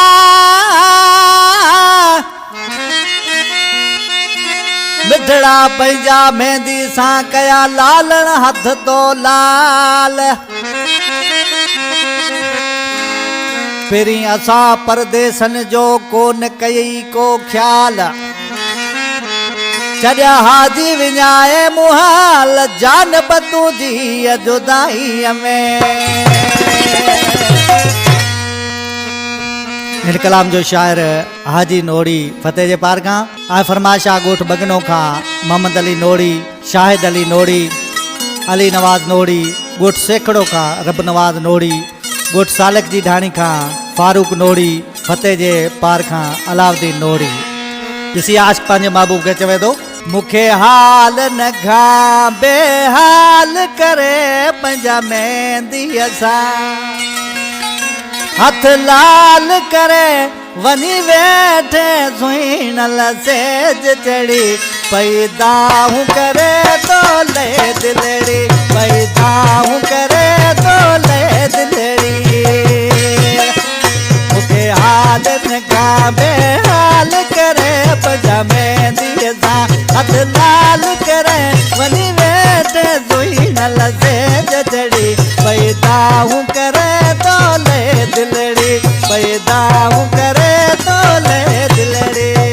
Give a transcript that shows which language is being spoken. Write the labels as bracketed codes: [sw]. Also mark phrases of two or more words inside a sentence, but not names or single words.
[sd] मिठड़ा पंजा मेहंदी सा कया लालण हथ तो लाल पेरी असा परदेसन जो कोन कई को ख्याल चढ़िया हाजी विञाए मुहाल जान बतू जी जुदाई में हिन कलाम जो शायर हाजी नोड़ी फतेह जे पार खां आए फरमाशा गोठ बगनो खां मोहम्मद अली नोड़ी शाहिद अली नोड़ी अली नवाज नोड़ी गोठ सेकड़ो खां रब नवाज नोड़ी गोठ सालक जी ढाणी खां फारूक नोड़ी फतेह जे पार खां अलाउद्दीन नोड़ी ॾिसी आशिक़ पंहिंजे महबूब खे चवे थो मूंखे हाल न खां बेहाल करे पंहिंजा मेहंदीअ सां हथ लाल करे वनी वेठे सुहिणल सेज चढ़ी पैदाहूं करे तो ले दिलड़ी पैदाहूं करे तो ले दिलड़ी मूंखे हाल न का बेहाल करे पंहिंजा मेहंदीअ सां हथ लाल करे वनी वेठे सुहिणल सेज चढ़ी पैदाहूं करे तो ले दिलड़ी पैदाहूं करे तो ले दिलड़ी